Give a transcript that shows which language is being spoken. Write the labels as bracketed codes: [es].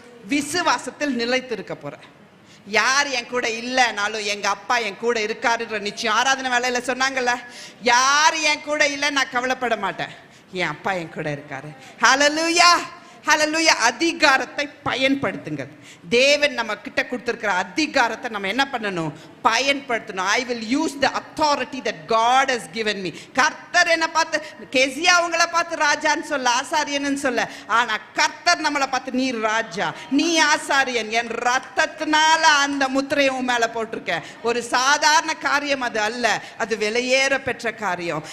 [ta] விசுவாசத்தில் நிலைத்திருக்க போறேன். யார் என் கூட இல்லைனாலும் எங்க அப்பா என் கூட இருக்காருன்ற நிச்சயம். ஆராதனை வேலையில சொன்னாங்கல்ல, யார் என் கூட இல்லை நான் கவலைப்பட மாட்டேன், என் அப்பா என் கூட இருக்காரு. ஹல்லேலூயா. ஹல்லேலூயா. அதிகாரத்தை பயன்படுத்துங்கள். தேவன் நம்ம கிட்ட கொடுத்திருக்கிற அதிகாரத்தை நம்ம என்ன பண்ணணும்? பயன்படுத்தணும். [en] I will use the authority that God has given me. [ta] கர்த்தர் என்ன பார்த்து, கேசியா உங்களை பார்த்து ராஜான்னு சொல்ல, ஆசாரியன்னு சொல்ல. ஆனா கர்த்தர் நம்மளை பார்த்து நீ ராஜா, நீ ஆசாரியன், என் ரத்தத்தினால அந்த முத்திரையை உன் மேல போட்டிருக்க. ஒரு சாதாரண காரியம் அது அல்ல, அது விலையேற பெற்ற காரியம்.